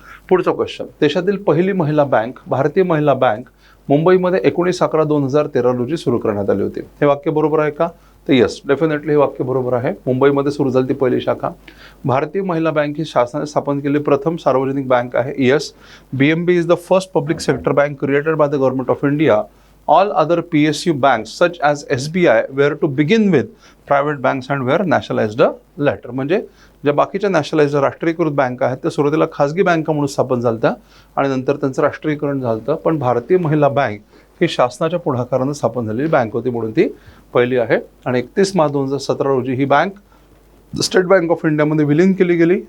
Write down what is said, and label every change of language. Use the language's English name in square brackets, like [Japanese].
[Marathi] पुढचा क्वेश्चन, देशातील पहिली महिला बँक भारतीय महिला बँक मुंबईमध्ये 19/11/2013 रोजी सुरू करण्यात आली होती. हे वाक्य बरोबर आहे का, तर यस डेफिनेटली हे वाक्य बरोबर आहे. मुंबईमध्ये सुरू झाली ती पहिली शाखा. भारतीय महिला बँक ही शासनाने स्थापन केलेली प्रथम सार्वजनिक बँक आहे. [English] Yes. BMB is the first public sector bank created by the government of India. All other PSU banks such as SBI were to begin with private banks and were nationalized later. [Marathi] म्हणजे ज्या बाकीच्या nationalised राष्ट्रीयकृत बँका आहेत त्या सुरुवातीला खाजगी बँका म्हणून स्थापन झाल्या आणि नंतर त्यांचं राष्ट्रीयकरण झालं. पण भारतीय महिला बँक ही शासनाच्या पुढाकारानं स्थापन झालेली बँक होती म्हणून ती पहिली आहे. आणि 31 मार्च 2017 रोजी ही बँक स्टेट बँक ऑफ इंडियामध्ये विलीन केली गेली.